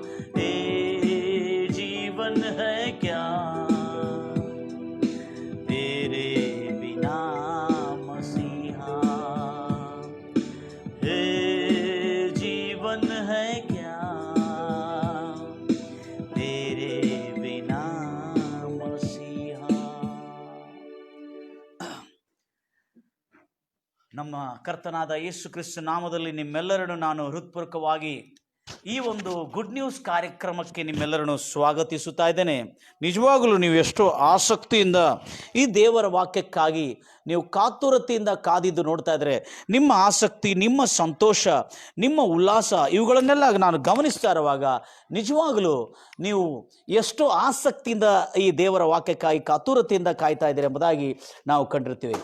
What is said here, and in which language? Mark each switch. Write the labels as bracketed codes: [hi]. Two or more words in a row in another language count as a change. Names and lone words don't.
[hi] हे जीवन है क्या तेरे बिना मसीहा। हे जीवन है क्या तेरे बिना मसीहा। [kn] ನಮ್ಮ ಕರ್ತನಾದ ಯೇಸು ಕ್ರಿಸ್ತ ನಾಮದಲ್ಲಿ ನಿಮ್ಮೆಲ್ಲರನ್ನು ನಾನು ಹೃತ್ಪೂರ್ವಕವಾಗಿ ಈ ಒಂದು ಗುಡ್ ನ್ಯೂಸ್ ಕಾರ್ಯಕ್ರಮಕ್ಕೆ ನಿಮ್ಮೆಲ್ಲರನ್ನು ಸ್ವಾಗತಿಸುತ್ತಾ ಇದ್ದೇನೆ. ನಿಜವಾಗಲೂ ನೀವು ಎಷ್ಟೋ ಆಸಕ್ತಿಯಿಂದ ಈ ದೇವರ ವಾಕ್ಯಕ್ಕಾಗಿ ನೀವು ಕಾತುರತೆಯಿಂದ ಕಾದಿದ್ದು ನೋಡ್ತಾ ಇದ್ದರೆ ನಿಮ್ಮ ಆಸಕ್ತಿ, ನಿಮ್ಮ ಸಂತೋಷ, ನಿಮ್ಮ ಉಲ್ಲಾಸ ಇವುಗಳನ್ನೆಲ್ಲ ನಾನು ಗಮನಿಸ್ತಾ ಇರುವಾಗ ನಿಜವಾಗಲೂ ನೀವು ಎಷ್ಟೋ ಆಸಕ್ತಿಯಿಂದ ಈ ದೇವರ ವಾಕ್ಯಕ್ಕಾಗಿ ಕಾತುರತೆಯಿಂದ ಕಾಯ್ತಾ ಇದ್ದೀರಿ ಎಂಬುದಾಗಿ ನಾವು ಕಂಡಿರ್ತೀವಿ.